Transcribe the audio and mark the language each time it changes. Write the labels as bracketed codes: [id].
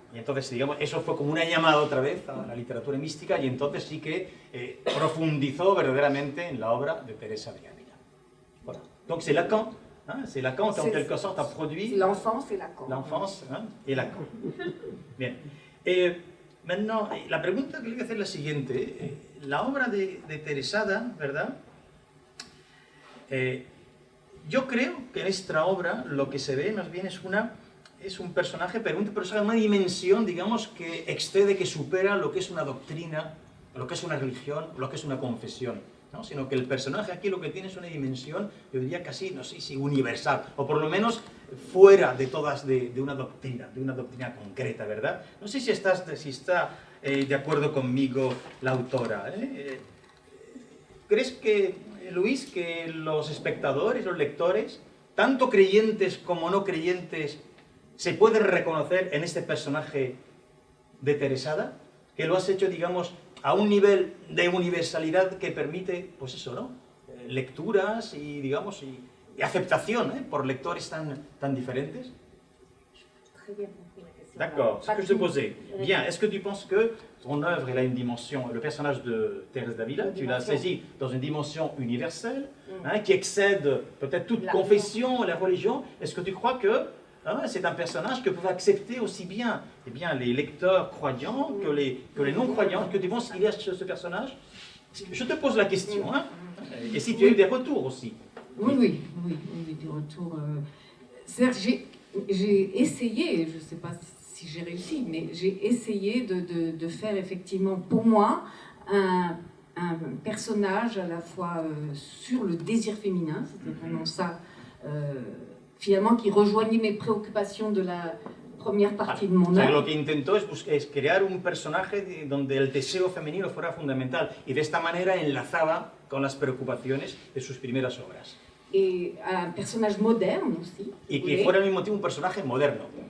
[es] Y entonces, digamos, eso fue como una llamada otra vez a la literatura mística y entonces sí que profundizó verdaderamente en la obra de Teresa de Ávila. [fr] Voilà. Donc c'est Lacan, c'est Lacan qui en quelque sorte a produit L'enfance et Lacan. l'enfance et Lacan. Bien. Maintenant, [es] la pregunta que le voy a hacer es la siguiente. La obra de Teresada, ¿verdad? Yo creo que en esta obra lo que se ve más bien es un personaje, pero un personaje de una dimensión, digamos, que excede, que supera lo que es una doctrina, lo que es una religión, lo que es una confesión, ¿no? Sino que el personaje aquí lo que tiene es una dimensión, yo diría casi, no sé si universal, o por lo menos fuera de todas, de una doctrina concreta, ¿verdad? No sé si está de acuerdo conmigo la autora. ¿Crees que, Luis, que los espectadores, los lectores, tanto creyentes como no creyentes, se pueden reconocer en este personaje de Teresada? Que lo has hecho, digamos, a un nivel de universalidad que permite, pues eso, ¿no? Lecturas y, digamos, y aceptación, por lectores tan diferentes. [fr] D'accord, ce que je te posais. Bien, est-ce que tu penses que ton œuvre, elle a une dimension, le personnage de Thérèse d'Avila, tu l'as saisi dans une dimension universelle, qui excède peut-être toute confession, la religion? Est-ce que tu crois que c'est un personnage que peuvent accepter aussi bien, les lecteurs croyants que les non-croyants? Que tu penses qu'il y a ce personnage? Je te pose la question, et si tu as eu des retours aussi. Oui, des retours. C'est-à-dire j'ai essayé, je ne sais pas si j'ai réussi, mais j'ai essayé de faire effectivement pour moi un personnage à la fois sur le désir féminin, c'était vraiment ça, finalement qui rejoignait mes préoccupations de la première partie de mon œuvre. [es] Lo que intentó es crear un personaje donde el deseo femenino fuera fundamental y de esta manera enlazaba con las preocupaciones de sus primeras obras. [fr] Et un personnage moderne aussi. [es] Y que fuera al mismo tiempo un personaje moderno.